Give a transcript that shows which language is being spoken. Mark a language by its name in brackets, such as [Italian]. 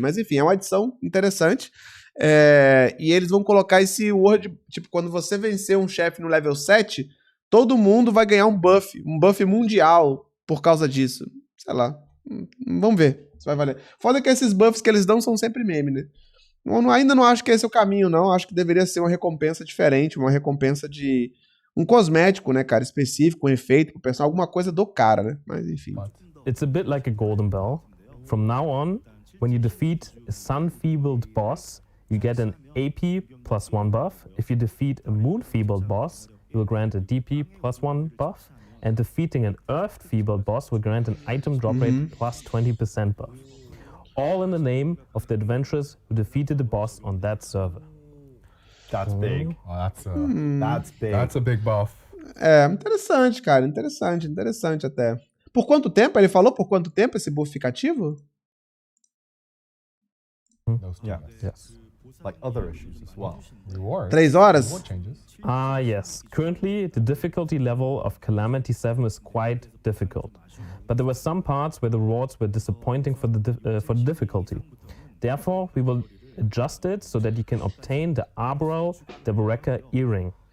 [Portuguese] Mas, enfim, é uma adição interessante. E eles vão colocar esse word, tipo, quando você vencer um chefe no level 7, todo mundo vai ganhar um buff mundial por causa disso. Sei lá. Vamos ver se vai valer. Foda que esses buffs que eles dão são sempre meme, né? Ainda não acho que esse é o caminho, não. Acho que deveria ser uma recompensa diferente, uma recompensa de um cosmético, né, cara, específico, um efeito pro pessoal, alguma coisa do cara, né? Mas enfim. [English] It's a bit like a golden bell. From now on, when you defeat a sun-feebled boss, you get an AP +1 buff. If you defeat a moon-feebled boss, you will grant a DP +1 buff. And defeating an earth-feebled boss will grant an item drop rate +20% buff. All in the name of the adventurers who defeated the boss on that server. That's big. Oh, that's big. That's a big buff. [Portuguese] É, interessante, cara. Interessante até. Por quanto tempo? Ele falou por quanto tempo esse buff fica ativo? [English] Yeah. Yes. Like other issues as well. Reward. [Portuguese] 3 horas? [English] Reward changes. Yes. Currently, the difficulty level of Calamity 7 is quite difficult. But there were some parts where the rewards were disappointing for the difficulty. Therefore, we will adjust it so that you can obtain the Arboral Deboreka earring.